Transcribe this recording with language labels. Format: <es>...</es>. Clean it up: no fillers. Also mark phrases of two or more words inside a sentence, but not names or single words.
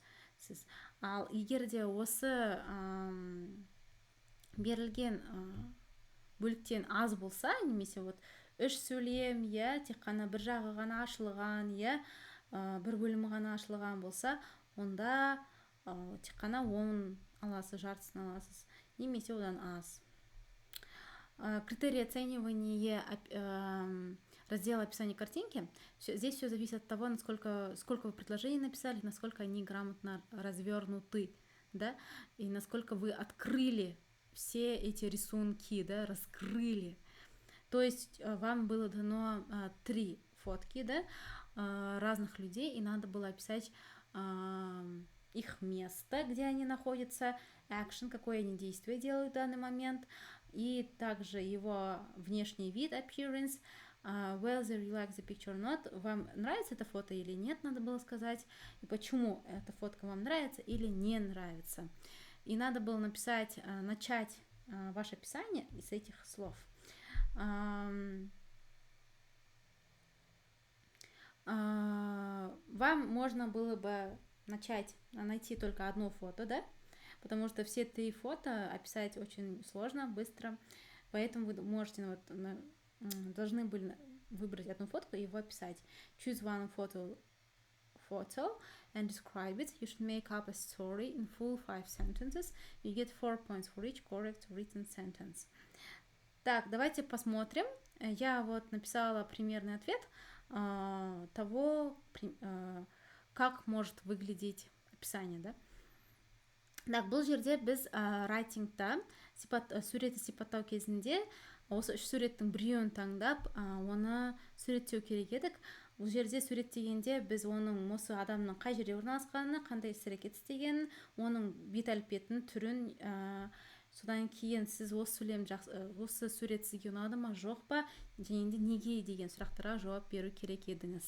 <kk>Ал егер де осы берілген бөліктен аз болса, немесе 3 сөйлем, тек қана бір жағы ғана ашылған, бір бөлімі ғана ашылған болса, онда тек қана 10 аласыз, жартысын аласыз, немесе одан аз.</kk> <ru>Критерии оценивания раздела описания картинки. Здесь все зависит от того, сколько вы предложений написали, насколько они грамотно развернуты, да, и насколько вы открыли все эти рисунки, да, раскрыли. То есть вам было дано 3 фотки, да, разных людей, и надо было описать их место, где они находятся, action, какое они действие делают в данный момент, и также его внешний вид,</ru> <en>appearance, whether you like the picture or not,</en> <ru>вам нравится это фото или нет, надо было сказать, и почему эта фотка вам нравится или не нравится. И надо было написать, начать ваше описание с этих слов. Вам можно было бы найти только одно фото, да? Потому что все 3 фото описать очень сложно, быстро. Поэтому вы должны были выбрать одну фотку и его описать.</ru> <en>Choose one photo and describe it. You should make up a story in full 5 sentences. You get 4 points for each correct written sentence.</en> <ru>Так, давайте посмотрим. Я написала примерный ответ того, как может выглядеть описание, да? Так,</ru> <kk>бұл жерде біз writing-та суретті сипаттау кезінде осы 3 суреттің біреуін таңдап, оны суреттеу керек едік. Бұл жерде суреттегенде біз оның осы адамның қай жерде орналасқанын, қандай іс-әрекет істегенін, оның бет әлпетін, түрін, содан кейін сіз осы сурет сізге ұнады ма, жоқ па, және де неге деген сұрақтарға жауап беру керек едіңіз.</kk>